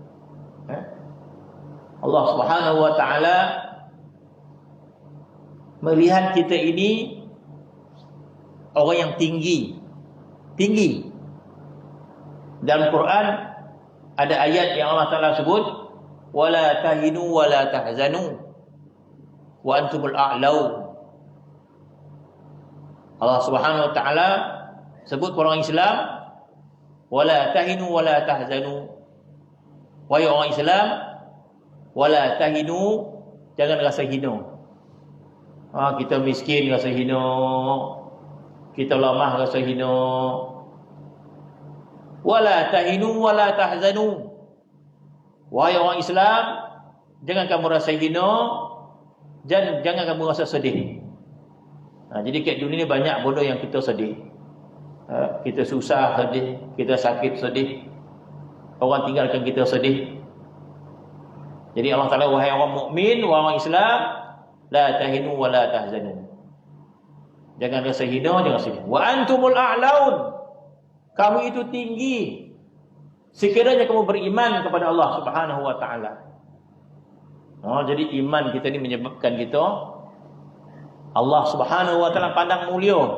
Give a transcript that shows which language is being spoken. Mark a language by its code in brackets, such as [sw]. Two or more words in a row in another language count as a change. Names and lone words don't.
[ms] Allah [ar] سبحانه وتعالى [ms] melihat kita ini orang yang tinggi. Dalam Quran Ada ayat yang Allah Ta'ala sebut, [ar] ولا تهنوا ولا تحزنوا وأنتم الأعلون. [ms] Allah [ar] سبحانه وتعالى [ms] sebut orang Islam, [ar] ولا تهنوا ولا تحزنوا. [ms] Wahai orang Islam, [ar] ولا تهنوا, [ms] jangan rasa hina. Kita miskin rasa hina, kita lemah rasa hina. [ar] ولا تهنوا ولا تحزنوا. [ms] Wahai orang Islam, jangan kamu rasa hina, jangan kamu rasa sedih. Jadi kat dunia ni banyak bodoh yang kita sedih. Kita susah sedih, kita sakit sedih, orang tinggalkan kita sedih. Jadi Allah Ta'ala, wahai orang mukmin, wahai orang Islam, [ar] لا تهنوا ولا تحزنوا. [ms] Jangan rasa hina, jangan sedih. [ar] وأنتم الأعلون. [ms] Kamu itu tinggi sekiranya kamu beriman kepada Allah [ar] سبحانه وتعالى. [ms] Jadi iman kita ni menyebabkan kita Allah [ar] سبحانه وتعالى [ms] pandang mulia.